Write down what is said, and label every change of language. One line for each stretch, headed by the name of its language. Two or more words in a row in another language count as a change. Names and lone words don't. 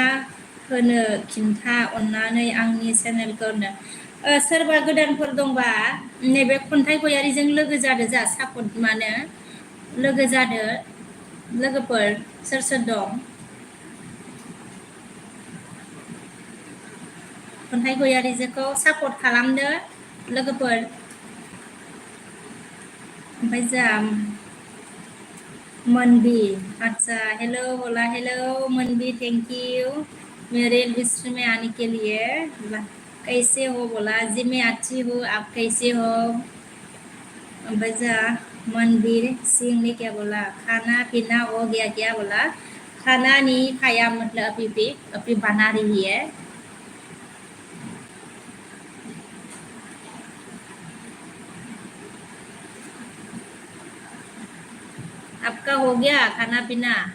Bodo: होनो खिन्था अननानै आंनि चेनेलखौ सोरबा गोदानफोर दंबा नैबे खन्थाइ गयारिजों लोगो जादो जा सापर्ट मानो लोगो जादो लोगोफोर सोर दं खन्थाइ गयारिजोंखौ सापर्ट खालामदो लोगोफोर ओमफ्राय जा
Hindi: मनबी अच्छा हेलो बोला हेलो मनबी
English: thank you
Hindi: मेरे विश्व में आने के लिए कैसे हो बोला जी मैं अच्छी हूँ आप कैसे हो
Bodo: ओमफ्राय जा
Hindi: मनबीर सिंह ने क्या बोला खाना पीना हो गया क्या बोला खाना नहीं खाया मतलब अभी बना रही है आपका हो गया खाना पीना